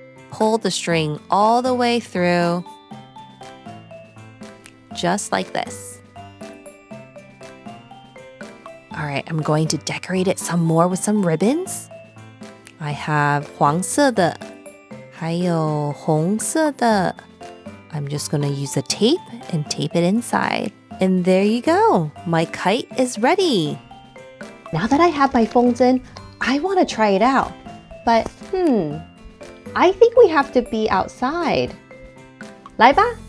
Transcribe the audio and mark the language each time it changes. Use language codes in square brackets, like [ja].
[en] Pull the string all the way through, just like this. All right, I'm going to decorate it some more with some ribbons. I have [zh] 黄色的，还有红色的。 [en] I'm just going to use the tape and tape it inside. And there you go. My kite is ready. Now that I have my 风筝, I want to try it out. But, I think we have to be outside. [zh] 来吧.